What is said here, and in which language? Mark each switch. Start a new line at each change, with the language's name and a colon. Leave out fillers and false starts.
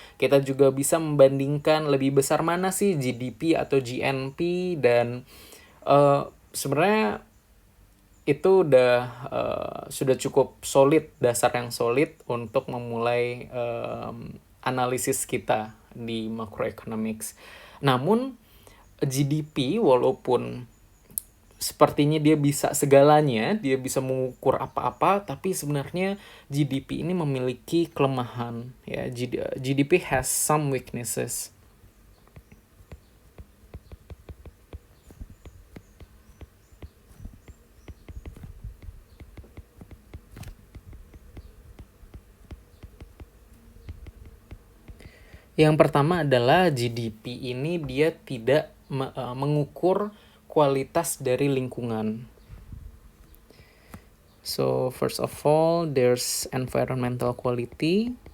Indonesian: Kita juga bisa membandingkan lebih besar mana sih GDP atau GNP, dan sebenarnya itu sudah cukup solid, dasar yang solid untuk memulai analisis kita di macroeconomics. Namun GDP walaupun sepertinya dia bisa segalanya, dia bisa mengukur apa-apa, tapi sebenarnya GDP ini memiliki kelemahan.
English: Ya, GDP has some weaknesses.
Indonesian: Yang pertama adalah GDP ini dia tidak mengukur kualitas dari lingkungan.
English: So first of all, there's environmental quality.